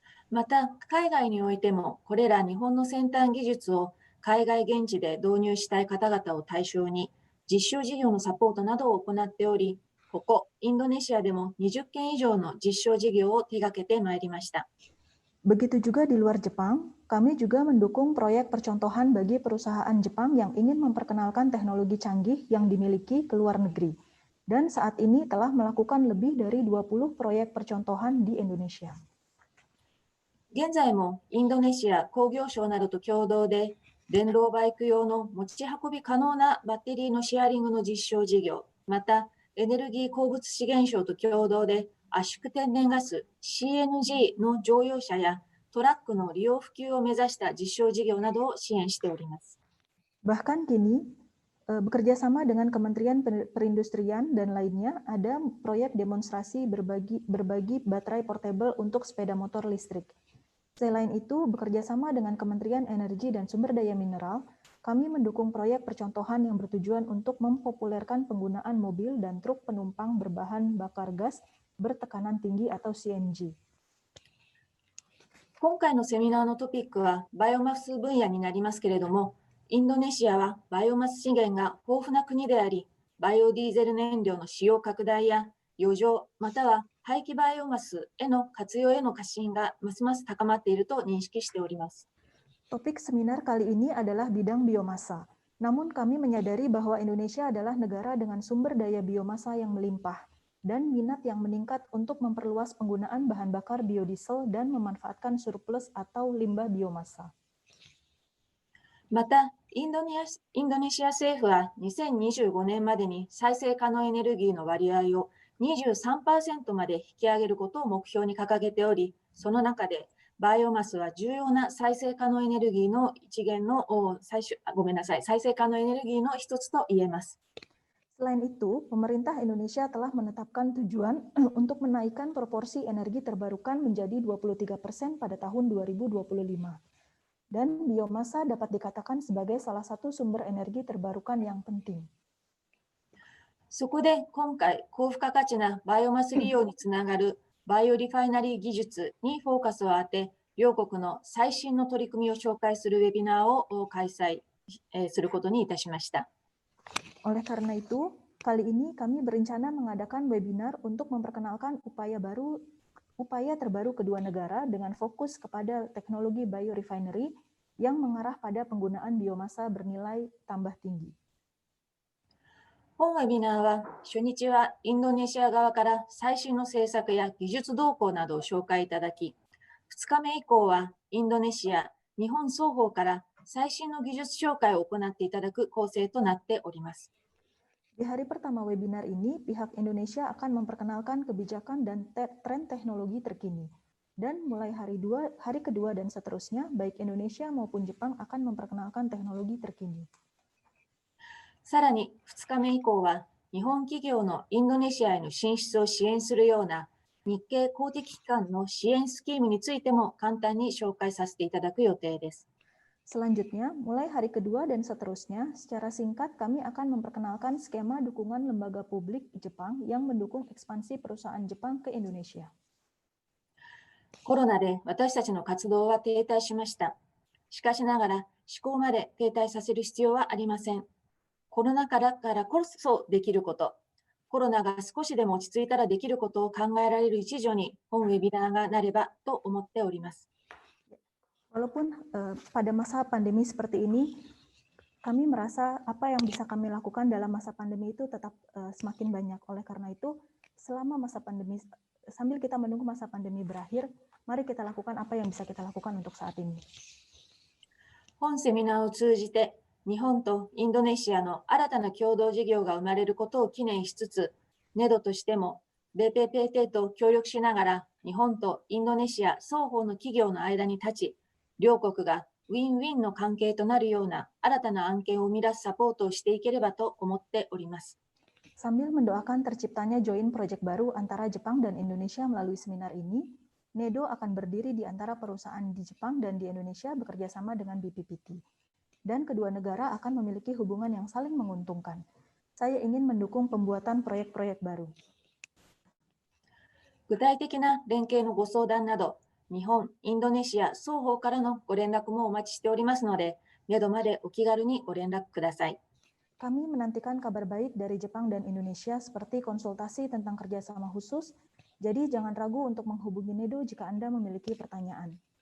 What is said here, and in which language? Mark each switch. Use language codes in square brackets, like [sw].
[ja] また、海外においても、これら日本の先端技術を海外現地で導入したい方々を対象に、実証事業のサポートなどを行っており、ここ、インドネシアでも20件以上の実証事業を手掛けてまいりました。 [id] Begitu juga di luar Jepang, kami juga mendukung proyek percontohan bagi perusahaan Jepang yang ingin memperkenalkan teknologi canggih yang dimiliki ke luar negeri. Dan saat ini telah melakukan lebih dari 20 proyek percontohan di Indonesia. [ja] 現在もインドネシア工業省などと共同で、電動バイク用の持ち運び可能なバッテリーのシェアリングの実証事業、またエネルギー鉱物資源省と共同で圧縮天然ガス CNG の乗用車やトラックの利用普及を目指した実証事業などを支援しております。 [id] Bahkan kini, bekerja sama dengan Kementerian Perindustrian dan lainnya, ada proyek demonstrasi berbagi baterai portable untuk sepeda motor listrik. Selain itu, bekerja sama dengan Kementerian Energi dan Sumber Daya Mineral, kami mendukung proyek percontohan yang bertujuan untuk mempopulerkan penggunaan mobil dan truk penumpang berbahan bakar gas bertekanan tinggi atau CNG. [ja] 今回のセミナーのトピックはバイオマス分野になりますけれども、インドネシアはバイオマス資源が豊富な国であり、バイオディーゼル燃料の使用拡大や余剰または廃棄バイオマスへの活用への関心がますます高まっていると認識しております。 [id] Topik seminar kali ini adalah bidang biomasa. Namun kami menyadari bahwa Indonesia adalah negara dengan sumber daya biomasa yang melimpah dan minat yang meningkat untuk memperluas penggunaan bahan bakar biodiesel dan memanfaatkan surplus atau limbah biomasa. [ja] また、インドネシア政府は2025年までに再生可能エネルギーの割合を23% まで引き上げることを目標に掲げており、その中でバイオマスは重要な再生可能エネルギーの再生可能エネルギーの一つと言えます。 [id] Selain itu, pemerintah Indonesia telah menetapkan tujuan untuk menaikkan proporsi energi terbarukan menjadi 23% pada tahun 2025. Dan biomasa dapat dikatakan sebagai salah satu sumber energi terbarukan yang penting. [ja] そこで今回、高付加価値なバイオマス利用につながるバイオリファイナリー技術にフォーカスを当て、両国の最新の取り組みを紹介するウェビナーを開催することにいたしました。 [id] Oleh karena itu, kali ini kami berencana mengadakan webinar untuk memperkenalkan upaya terbaru kedua negara dengan fokus kepada teknologi biorefinery yang mengarah pada penggunaan biomasa bernilai tambah tinggi. [ja] 本ウェビナーは初日はインドネシア側から最新の政策や技術動向などを紹介いただき、2日目以降はインドネシア、日本双方から最新の技術紹介を行っていただく構成となっております。 [id] Di hari pertama webinar ini, pihak Indonesia akan memperkenalkan kebijakan dan tren teknologi terkini. Dan mulai hari kedua dan seterusnya, baik Indonesia maupun Jepang akan memperkenalkan teknologi terkini. [ja] さらに2日目以降は、日本企業のインドネシアへの進出を支援するような日系公的機関の支援スキームについても簡単に紹介させていただく予定です。 [id] Selanjutnya, mulai hari kedua dan seterusnya, secara singkat kami akan memperkenalkan skema dukungan lembaga publik Jepang yang mendukung ekspansi perusahaan Jepang ke Indonesia. [ja] コロナで私たちの活動は停滞しました。しかしながら、思考まで停滞させる必要はありません。コロナ禍だからこそできること、コロナが少しでも落ち着いたらできることを考えられる一助に本ウェビナーがなればと思っております。 [id] Walaupun pada masa pandemi seperti ini, kami merasa apa yang bisa kami lakukan dalam masa pandemi itu tetap semakin banyak. Oleh karena itu, selama masa pandemi, sambil kita menunggu masa pandemi berakhir, mari kita lakukan apa yang bisa kita lakukan untuk saat ini. [ja] 本セミナーを通じて、日本とインドネシアの新たな共同事業が生まれることを記念しつつ、NEDO としても BPPT と協力しながら、日本とインドネシア双方の企業の間に立ち、両国がウィンウィンの関係となるような新たな案件を生み出すサポートをしていければと思っております。 [id] Sambil mendoakan terciptanya [en] joint project [id] baru antara Jepang dan Indonesia melalui seminar ini, NEDO akan berdiri di antara perusahaan di Jepang dan di Indonesia bekerja sama dengan BPPT. Dan kedua negara akan memiliki hubungan yang saling menguntungkan. Saya ingin mendukung pembuatan proyek-proyek baru. [ja] 具体的な連携のご相談など、日本、インドネシア双方からのご連絡もお待ちしておりますので、NEDOまでお気軽にご連絡ください。 [id] Kami menantikan kabar baik dari Jepang dan Indonesia seperti konsultasi tentang kerjasama khusus, jadi jangan ragu untuk menghubungi NEDO jika Anda memiliki pertanyaan.